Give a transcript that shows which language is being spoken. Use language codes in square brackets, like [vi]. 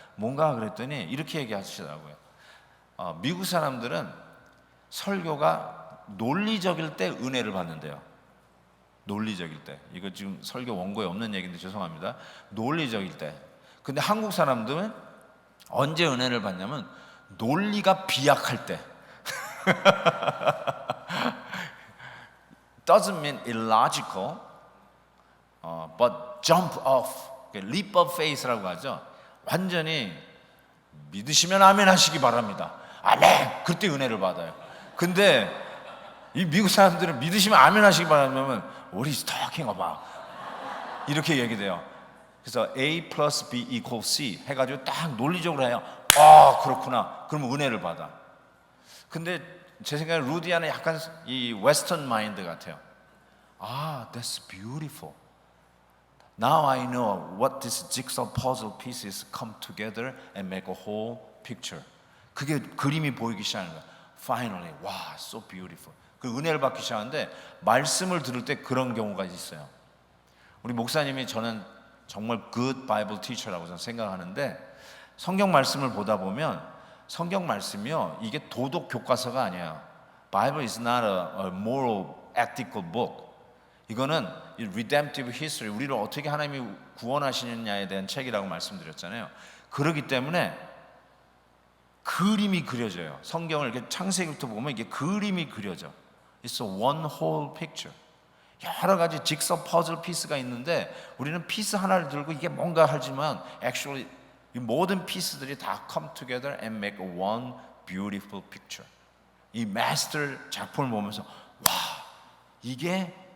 [ko] 뭔가 그랬더니 이렇게 얘기하시더라고요. 미국 사람들은 설교가 논리적일 때 은혜를 받는데요. 논리적일 때. 이거 지금 설교 원고에 없는 얘기인데 죄송합니다. 논리적일 때. 근데 한국 사람들은 언제 은혜를 받냐면 논리가 비약할 때. [en] Doesn't mean illogical, but jump off, leap of faith라고 하죠. [ko] 완전히 믿으시면 아멘 하시기 바랍니다. 아멘! 그때 은혜를 받아요. 근데 이 미국 사람들은 믿으시면 아멘 하시기 바라면 [en] What is talking about? [ko] 이렇게 얘기돼요. 그래서 [en] A plus B equals C [ko] 해가지고 딱 논리적으로 해요. 그렇구나. 그러면 은혜를 받아. 근데 제 생각에 루디아는 약간 이 웨스턴 마인드 같아요. [en] That's beautiful. Now I know what this jigsaw puzzle pieces come together and make a whole picture. [ko] 그게 그림이 보이기 시작하는 거야. [en] Finally, wow, so beautiful. [ko] 그 은혜를 받기 시작하는데 말씀을 들을 때 그런 경우가 있어요. 우리 목사님이 저는 정말 [en] good Bible teacher [ko] 라고 저는 생각하는데, 성경 말씀을 보다 보면 성경 말씀이요, 이게 도덕 교과서가 아니에요. [en] Bible is not a moral, ethical book. [ko] 이거는 redemptive history, 우리를 어떻게 하나님이 구원하시느냐에 대한 책이라고 말씀드렸잖아요. 그렇기 때문에 그림이 그려져요. 성경을 이렇게 창세기부터 보면 이게 그림이 그려져. [en] It's a one whole picture. [ko] 여러 가지 직서 퍼즐 피스가 있는데 우리는 피스 하나를 들고 이게 뭔가 하지만 actually 이 모든 피스들이 다 [en] come together and make a one beautiful picture. [ko] 이 마스터 작품을 보면서 와, 이게